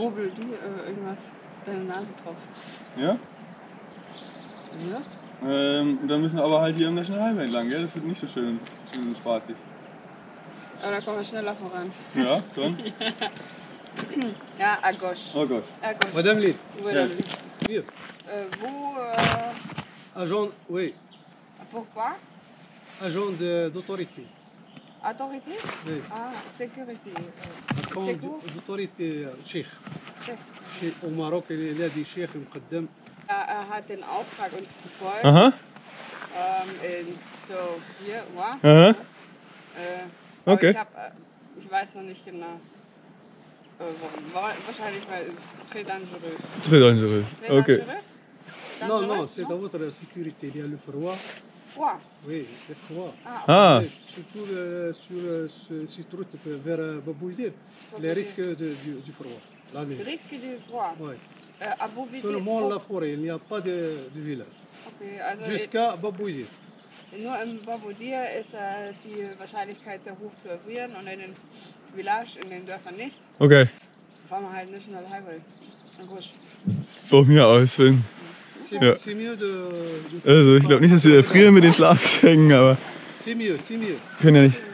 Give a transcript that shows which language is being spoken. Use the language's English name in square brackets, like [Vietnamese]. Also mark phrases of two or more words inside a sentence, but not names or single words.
[German] Wobel du irgendwas, deine Nase drauf. Ja? Ja? Und dann müssen wir aber halt hier am [English] National Highway [German] entlang, gell? Das wird nicht so schön und spaßig. Aber da kommen wir schneller voran. Ja, schon? Ja, Agos. Oh Gott. Agos. [French] Madame Lille. Madame Lille. Vous, Agent, oui, pourquoi? agent d'autorité. Autorité? Oui. Ah, sécurité. Agent d'autorité Sheikh. Au Maroc, [Arabic] الذي شيخ مقدم. [German] Er hat den Auftrag, uns zu folgen. Aha. So, hier, wow. Aha. Okay. Ich weiß noch nicht genau. Wahrscheinlich weil [French] très dangereux. Très dangereux. Okay. Non, non, c'est dans votre sécurité. Il y a le froid. Froid? Oui, le froid. Ah. Surtout sur cette route vers Babouïdir, les risques du froid. La nuit. Le risque du froid? Oui. À Babouïdir. Seulement la forêt, il n'y a pas de village. [German] Okay, also [French] Jusqu'à Babouïdir. [German] nur im Babouïdir ist die Wahrscheinlichkeit sehr hoch zu erfrieren und in den Villages, in den Dörfern nicht. Okay. Fahren wir halt [English] National Highway. [German] Na gut. Von mir aus, wenn. Ja. Also ich glaube nicht, dass wir erfrieren mit den Schlafsäcken, aber können ja nicht.